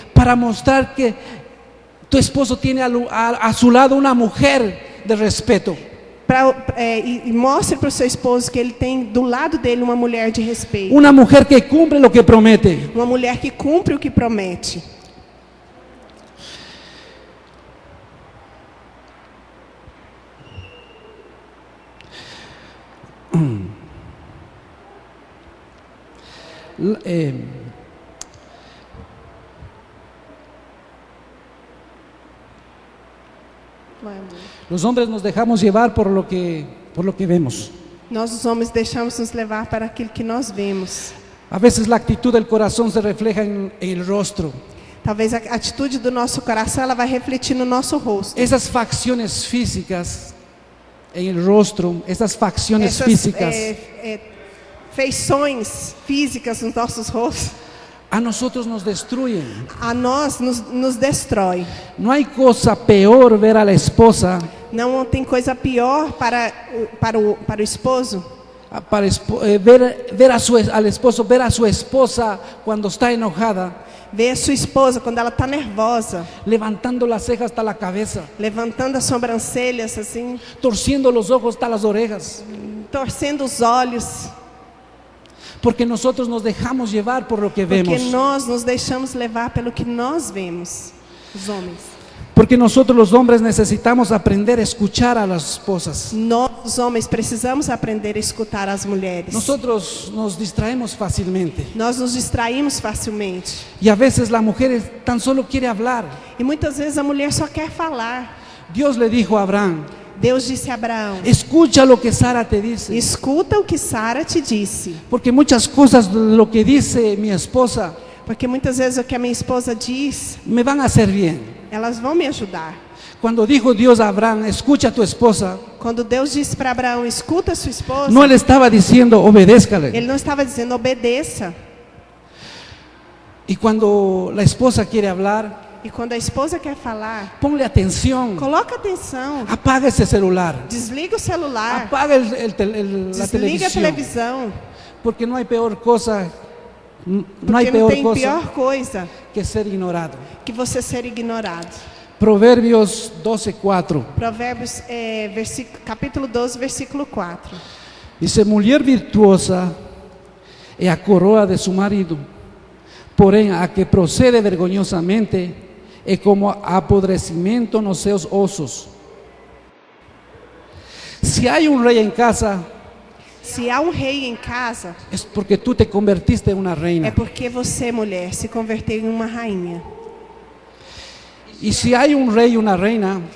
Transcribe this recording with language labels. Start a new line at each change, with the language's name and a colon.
Spanish: para mostrar que tu esposo tiene a su lado una mujer de respeto.
Portuguese: e mostre para o seu esposo que ele tem do lado dele uma mulher de respeito,
Spanish: Una mujer que cumple lo que promete.
Portuguese: uma mulher que cumpre o que promete.
Spanish: L- eh, los hombres nos dejamos llevar por lo que vemos.
Portuguese: Nós, os homens, deixamos nos levar para aquilo que nós vemos.
Spanish: A veces la actitud del corazón se refleja en el rostro.
Portuguese: Talvez a atitude do nosso coração ela vai refletir no nosso rosto.
Spanish: Esas facciones físicas en el rostro, esas facciones
Portuguese: Essas
Spanish: físicas,
Portuguese: feições físicas nos nossos rostos,
Spanish: a nosotros nos destruyen.
Portuguese: a nós nos destrói.
Spanish: No hay cosa peor ver a la esposa,
Portuguese: Não tem coisa pior para o esposo
Spanish: ver al esposo, ver a su esposa cuando está enojada,
Portuguese: ver a sua esposa quando ela está nervosa,
Spanish: levantando las cejas hasta la cabeza,
Portuguese: levantando as sobrancelhas assim,
Spanish: torciendo los ojos hasta las orejas,
Portuguese: torcendo os olhos,
Spanish: porque nosotros nos dejamos llevar por lo que
Portuguese: porque
Spanish: vemos,
Portuguese: nós nos deixamos levar pelo que nós vemos, os homens.
Spanish: porque nosotros los hombres necesitamos aprender a escuchar a las esposas.
Portuguese: Nós, os homens, precisamos aprender a escutar as mulheres.
Spanish: Nosotros nos distraemos fácilmente
Portuguese: Nós nos distraímos facilmente.
Spanish: y a veces la mujer tan solo quiere hablar.
Portuguese: E muitas vezes a mulher só quer falar.
Spanish: Dios le dijo a Abraham:
Portuguese: Deus disse a Abraão:
Spanish: escucha lo que Sara te dice,
Portuguese: escuta o que Sara te disse.
Spanish: porque muchas cosas de lo que dice mi esposa
Portuguese: Porque muitas vezes o que a minha esposa diz,
Spanish: me van a hacer bien.
Portuguese: elas vão me ajudar.
Spanish: Cuando dijo Dios a Abraham, escucha a tu esposa,
Portuguese: Quando Deus disse para Abraão: escuta a sua esposa,
Spanish: no le estaba diciendo obedézcale.
Portuguese: ele não estava dizendo obedeça.
Spanish: Y cuando la esposa quiere hablar,
Portuguese: E quando a esposa quer falar,
Spanish: ponle atención,
Portuguese: coloca atenção.
Spanish: apaga ese celular,
Portuguese: Desliga o celular.
Spanish: apaga la
Portuguese: Desliga a
Spanish: televisión,
Portuguese: televisão.
Spanish: porque no hay peor cosa, no
Portuguese: Porque
Spanish: hay
Portuguese: não
Spanish: peor
Portuguese: tem
Spanish: cosa
Portuguese: pior coisa
Spanish: que ser ignorado.
Portuguese: que você ser ignorado.
Spanish: Proverbios 12:4
Portuguese: Provérbios, capítulo 12, versículo 4.
Spanish: dice:
Portuguese: mulher virtuosa é a coroa de su marido, porém a que procede vergonhosamente é como apodrecimiento nos seus ossos.
Spanish: Si hay un rey en casa,
Portuguese: Se há um rei em casa,
Spanish: es porque tú te convertiste en una
Portuguese: é
Spanish: reina.
Portuguese: porque você, mulher, se converteu em uma rainha.
Spanish: Y si hay un rey y una reina,